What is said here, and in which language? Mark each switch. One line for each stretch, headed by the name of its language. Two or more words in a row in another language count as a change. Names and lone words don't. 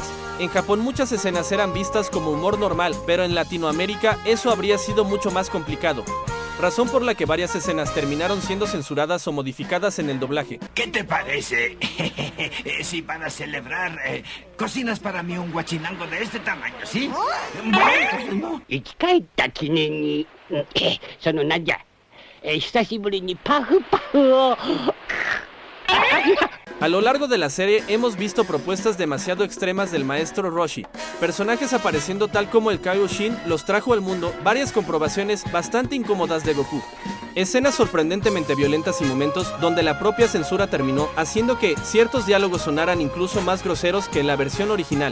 Spanish: En Japón muchas escenas eran vistas como humor normal, pero en Latinoamérica eso habría sido mucho más complicado, razón por la que varias escenas terminaron siendo censuradas o modificadas en el doblaje. ¿Qué te parece? Si para celebrar cocinas para mí un guachinango de este tamaño, ¿sí? Bueno,
Japanese: 生き返った記念に、そのなんじゃ、久しぶりにパフパフを。
Spanish: A lo largo de la serie hemos visto propuestas demasiado extremas del maestro Roshi, personajes apareciendo tal como el Kaioshin los trajo al mundo, varias comprobaciones bastante incómodas de Goku, escenas sorprendentemente violentas y momentos donde la propia censura terminó haciendo que ciertos diálogos sonaran incluso más groseros que en la versión original.